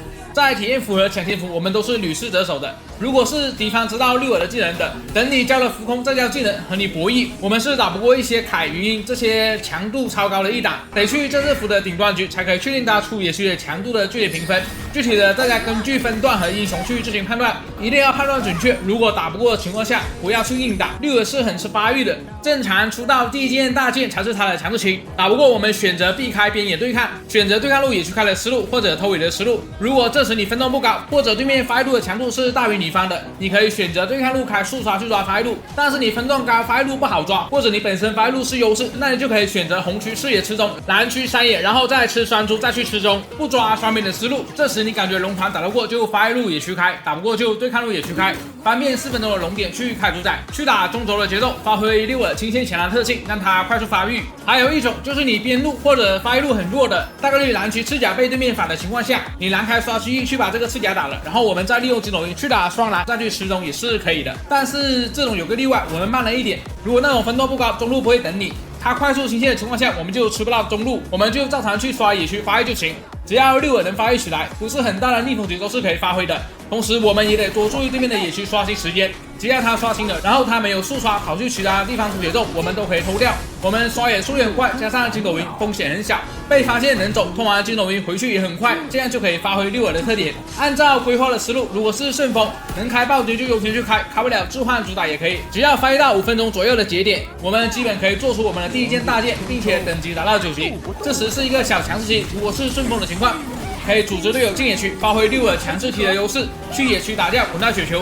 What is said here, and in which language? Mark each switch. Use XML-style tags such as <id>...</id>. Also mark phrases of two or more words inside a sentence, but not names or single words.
<zh>在體驗服和搶天服，我們都是屢試得手的。如果是敵方知道六耳的技能的，等你交了浮空再交技能和你博弈，我們是打不過一些凱、雲英這些強度超高的一檔，得去正式服的頂端局才可以確定他出野區的強度的具體評分。具體的大家根據分段和英雄去進行判斷，一定要判斷準確。如果打不過的情況下，不要去硬打。六耳是很吃發育的，正常出到第1件大件才是他的強制期。打不過我們選擇避開邊野對抗，選擇對抗路野區開的思路或者偷野的思路。如果這時你分段不高，或者對面發育路的強度是大於你方的，你可以選擇对抗路開速刷去抓發育路。但是你分段高，發育路不好抓，或者你本身發育路是優勢，那你就可以選擇紅區視野吃中，藍區山野，然後再吃雙豬再去吃中，不抓雙邊的思路。這時你感覺龍團打得過就發育路野區開，打不過就對抗路野區開，方便4分鐘的龍點去開主宰，去打中軸的節奏，發揮六耳清線前籃特性，讓它快速發育。還有一種就是你邊路或者發育路很弱的，大概率藍區赤甲被对面反的情況下，你藍開刷區域去把這個赤甲打了，然後我們再利用筋斗雲去打雙藍，再去吃中也是可以的。但是這種有個例外，我們慢了一點，如果那種分段不高，中路不會等你，它快速清線的情況下，我們就吃不到中路，我們就照常去刷野區發育就行。只要六耳能發育起来，不是很大的逆風節奏是可以發揮的。同時我們也得多注意对面的野區刷新時間，只要他刷新了，然後他沒有速刷跑去其他地方出節奏，我們都可以偷掉。我們刷野速率很快，加上筋斗雲風險很小，被發現能走，通完筋斗雲回去也很快，這樣就可以發揮六耳的特點。按照規劃的思路，如果是順風能開暴擊就優先去開，開不了置換主打也可以，只要發育到5分鐘左右的節點，我們基本可以做出我們的第1件大件，並且等級達到9級。這時是一個小強勢期，如果是順風的情況，可以組織隊友進野區，發揮六耳強勢期的優勢，去野區打掉滾到雪球。</zh>